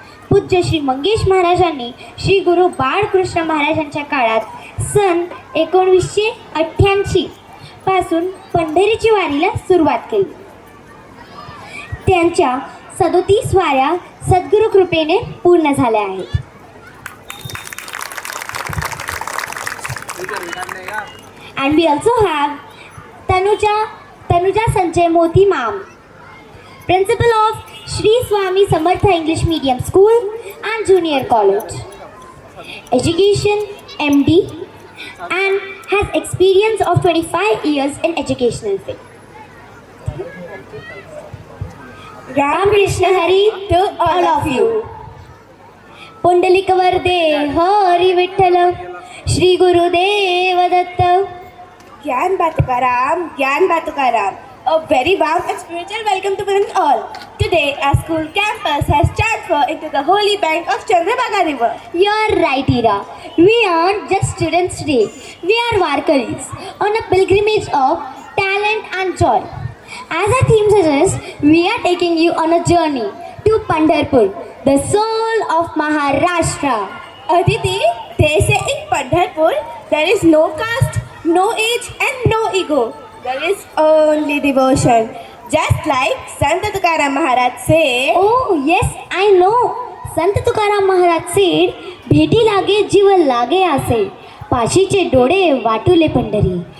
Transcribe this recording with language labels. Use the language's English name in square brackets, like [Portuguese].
[Marathi] पूज्य श्री मंगेश महाराजांनी श्री गुरु बाळकृष्ण महाराजांच्या काळात सन 1988 पासून पंढरीची वारीला सुरुवात केली. त्यांच्या 37 वाऱ्या सद्गुरू कृपेने पूर्ण झाल्या आहेत. [English] And we also have Tanuja Sanjay Moti ma'am, principal of Shri Swami Samartha English Medium School and Junior College, education MD, and has experience of 25 years in educational field. Ram Krishna Hari to all of you. [Marathi] Pundalik वरदे हरी विठ्ठल श्री गुरुदेव दत्त. ज्ञान Batukaram. [English] A very warm and spiritual welcome to parents all. Today, our school campus has transferred into the holy bank of Chandrabhaga River. You're right, Ira. We aren't just students today. We are Varkaris on a pilgrimage of talent and joy. As our theme suggests, we are taking you on a journey to Pandharpur, the soul of Maharashtra. Aditi, they say in Pandharpur, there is no caste, no age and no ego. There is only devotion. Just like Sant Tukaram Maharaj said. Oh, yes, I know. [Marathi] Sant Tukaram Maharaj [English] said, [Marathi] भेटी लागे जीव लागे असे, पाशीचे डोळे वाटुले पंढरी.